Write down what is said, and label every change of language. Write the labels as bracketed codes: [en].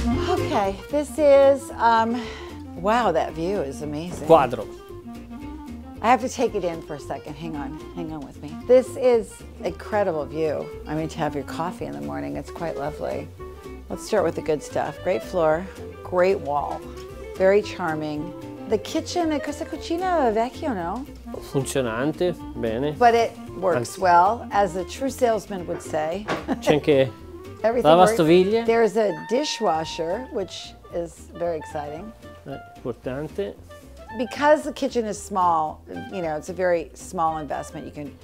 [en] Okay, this is, wow, that view is amazing. [it] Quadro. [en] I have to take it in for a second. Hang on with me. This is an incredible view. I mean, to have your coffee in the morning, it's quite lovely. Let's start with the good stuff. Great floor, great wall, very charming. The kitchen, [it] questa cucina vecchio, no? Funzionante, bene. [en] But it works well, as a true salesman would say. [it] C'è anche [en] Everything [it] lavastoviglie. [en] There's a dishwasher, which is very exciting. [it] Importante. [en] Because the kitchen is small, you know, it's a very small investment.